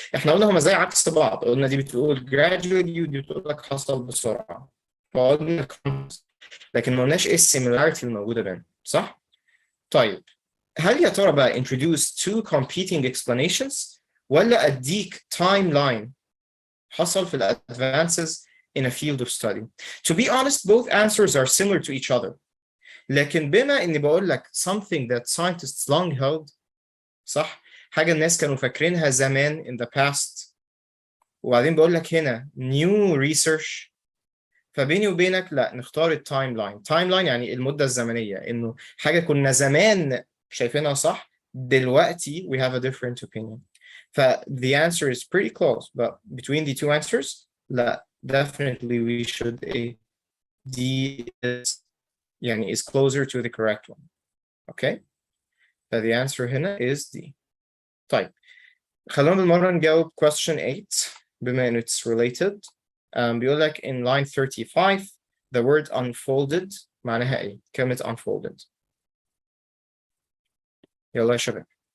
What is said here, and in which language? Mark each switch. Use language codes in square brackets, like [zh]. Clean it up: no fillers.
[ar] احنا قلنا هما زي عكس بعض، قلنا دي بتقول gradually ودي بتقول لك حصل بسرعه فقلنا لكن ما قلناش ايه السيميلاريتي الموجوده بينهم صح؟ طيب هل يا ترى بقى [en] introduce two competing explanations [ar] ولا اديك timeline حصل في ال advances in a field of study? [en] To be honest, both answers are similar to each other. [ar] لكن بما اني بقول لك [en] something that scientists long held [ar] صح؟ حاجة الناس كانوا فاكرينها زمان in the past وبعدين بقول لك هنا new research فبيني وبينك لا نختار التايم لاين. تايم لاين يعني المدة الزمنية انه حاجة كنا زمان شايفينها صح دلوقتي [en] we have a different opinion. ف the answer is pretty close but between the two answers لا definitely we should A D is يعني is closer to the correct one. Okay ف the answer هنا is D. [ar] طيب خلونا بالمرة نجاوب question 8 بما انه [en] it's related. [ar] بيقول لك in line 35 the word unfolded معناها ايه؟ كلمة unfolded. يلا يا شباب.